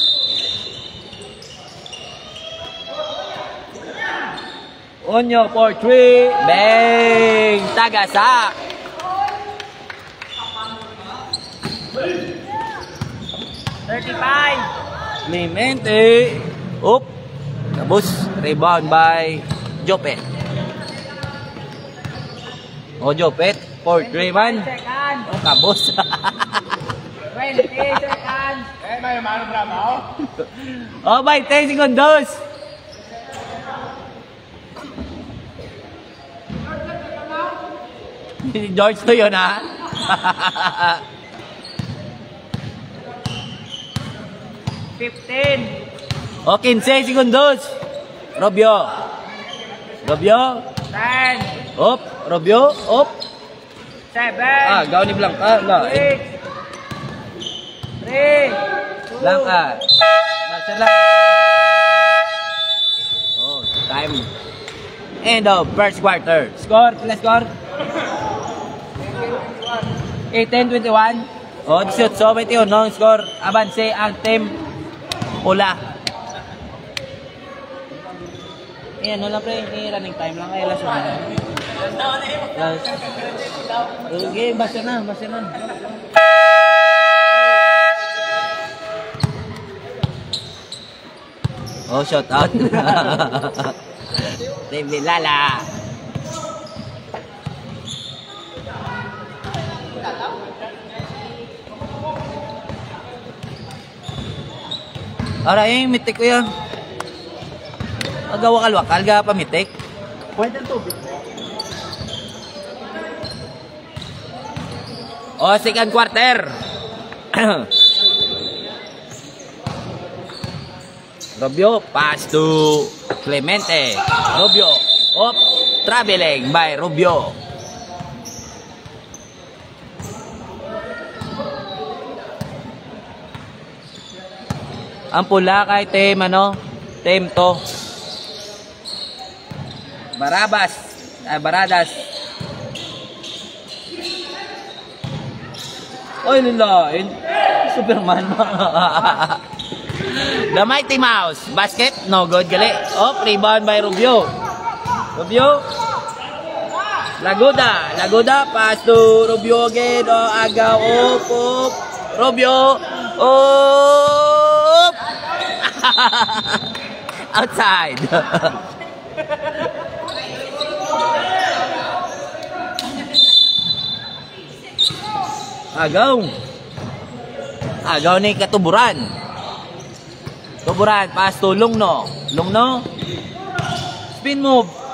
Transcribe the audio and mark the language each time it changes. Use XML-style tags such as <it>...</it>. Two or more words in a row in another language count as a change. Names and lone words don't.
<en>Onyo for 3.</en> <hil>Bang! Tagasak. Clemente. Up.</hil> <en>Tapos, rebound by Jopet. O, Jopet. 4-3 man.</en> <hil>O, kabos.</hil> <en>20 seconds. May mano bravo.</en> <tl>O, 20 segundos. George to yun, ha? O, 15 segundos. Robio. 10. Op. Robio. Op. 7.</tl> <hil>Ah, gaw ni Blanca. 6. 3. Blanca. Basta lang.</hil> <en>Oh, time. End of first quarter. Score.</en> <hil>Pila score? 18-21. Oh, 18-21 score. Abanse ang team pula.</hil> <tl>Eh, ano lang pre,</tl> <en>running time</en> <tl>lang kayo</tl> <en>last one. Okay, basta na. Oh, shout out.</en> <hil>Baby Lala. Ara yung mitik ko yan. Agawakal-wakal ga pamitik.</hil> <tl>Pwede ang tubig.</tl> <en>O, second quarter. Robio, pass to Clemente. Robio, op, traveling by Robio.</en> <tl>Ang pula kay team ano? Team to. Baradas. Oy, nila.</tl> <en>Superman. The Mighty Mouse. Basket. No good. Gali. Oh, rebound by Rubio. Laguda. Pass to Rubio again. Oh, agaw. Up. Rubio. Up. Outside.</en> <hil>Agaw ni Katuburan.</hil> <en>Pass to Lungno. Spin move.</en>